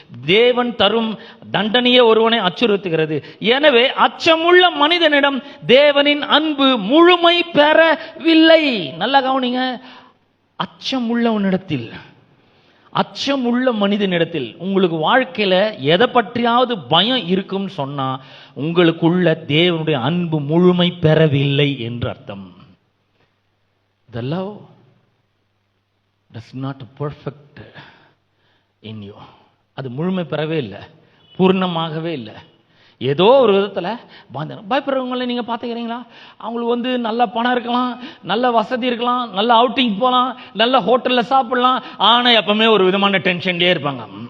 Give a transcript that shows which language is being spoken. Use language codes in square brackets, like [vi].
[ta] தேவன் தரும் தண்டனையே ஒருவனை அச்சுறுத்துகிறது. எனவே அச்சமுள்ள மனிதனிடம் தேவனின் அன்பு முழுமை பெறவில்லை. நல்லா கவனிங்க, அச்சமுள்ளவனிடத்தில், அச்சமுள்ள மனிதனிடத்தில் உங்களுக்கு வாழ்க்கையில எதை பற்றியாவது பயம் இருக்கும்னு சொன்னா உங்களுக்குள்ள தேவனுடைய அன்பு முழுமை பெறவில்லை என்று அர்த்தம். [en] The love does not perfect in you. [ta] அது முழுமை பெறவே இல்லை, பூர்ணமாகவே இல்லை. ஏதோ ஒரு விதத்தில் பயப்படுறவங்களை நீங்க பார்த்துக்கிறீங்களா? அவங்களுக்கு நல்ல பணம் இருக்கலாம், நல்ல வசதி இருக்கலாம், நல்ல அவுட்டிங் போகலாம், நல்ல ஹோட்டல்ல சாப்பிடலாம், ஆனா எப்பவுமே ஒரு விதமான டென்ஷன்லயே இருப்பாங்க.